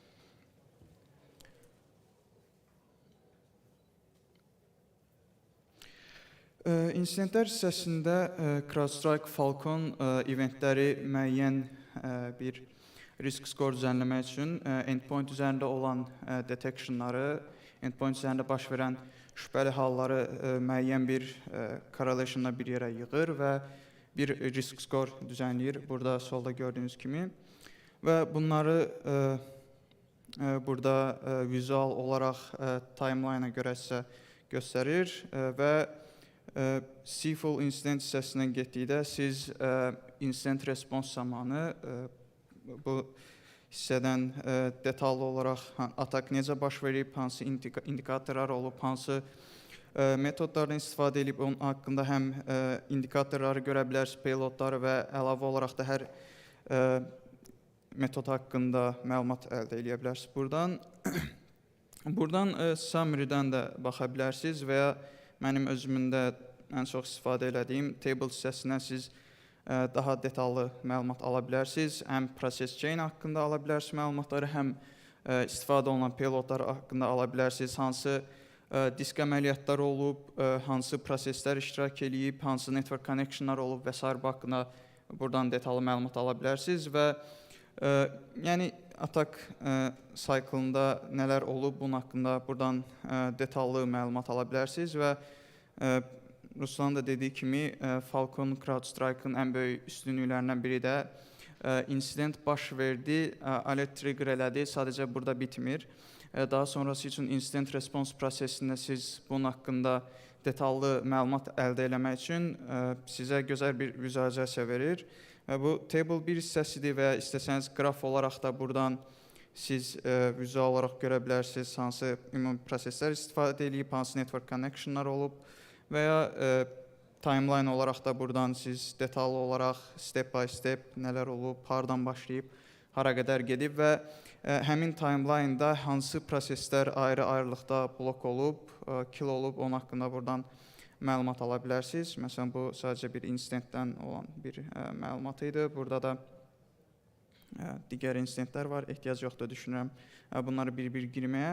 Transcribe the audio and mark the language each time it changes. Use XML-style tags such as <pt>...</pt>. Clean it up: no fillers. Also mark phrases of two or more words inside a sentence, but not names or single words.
<az>İnsidentlər hissəsində CrowdStrike Falcon eventləri müəyyən bir</az> <en>risk score</en> <az>düzənləmək üçün endpoint üzərində olan detectionları, endpoint üzərində baş verən şübhəli halları müəyyən bir correlationla bir yerə yığır və bir</az> <en>risk score</en> <az>düzenləyir, burada solda gördüyünüz kimi. Və bunları burada vizual olaraq timeline'a görə sizə göstərir və C-full incident hissəsinə getdikdə siz</az> <en>incident response</en> <az>zamanı bu hissədən detallı olaraq atak necə baş verib, hansı indikatorlar olub, hansı metodlardan istifadə edib onun haqqında həm indikatorları görə bilərsiniz, payloadları və əlavə olaraq da hər metod haqqında məlumat əldə edə bilərsiniz buradan. Buradan summary-dən də baxa bilərsiniz və ya mənim özümün də ən çox istifadə etdiyim table hissəsindən siz daha detallı məlumat ala bilərsiniz. Həm</az> <en>process chain</en> <az>haqqında ala bilərsiniz məlumatları, həm istifadə olunan payloadlar haqqında ala bilərsiniz. Hansı disk əməliyyatları olub, hansı proseslər iştirak edib, hansı</az> <en>network connectionlar</en> <az>olub və s. haqqında buradan detallı məlumat ala bilərsiniz və yəni atak cycle-ında nələr olub, bunun haqqında buradan detallı məlumat ala bilərsiniz və Ruslan da dediyi kimi Falcon CrowdStrike-ın ən böyük üstünlüklərindən biri də insident baş verdi,</az> <en>alert trigger</en> <az>elədi, sadəcə burada bitmir. Daha sonrası üçün</az> <en>incident response</en> <az>prosesində siz bunun haqqında detallı məlumat əldə etmək üçün sizə gözəl bir vizualizasiya verir. Bu table 1 hissəsidir və istəsəniz qraf olaraq da buradan siz vizual olaraq görə bilərsiniz hansı ümumi proseslər istifadə edib, hansı</az> <en>network connectionlar</en> <az>olub və ya timeline olaraq da buradan siz detallı olaraq</az> <en>step by step</en> <az>nələr olub, hardan başlayıb, hara qədər gedib və həmin timeline-da hansı proseslər ayrı-ayrılıqda blok olub, kill olub, onun haqqında buradan məlumat ala bilərsiniz. Məsələn, bu sadəcə bir incidentdən olan bir məlumat idi. Burada da digər incidentlər var, ehtiyac yoxdur düşünürəm bunları bir-bir girməyə.</az>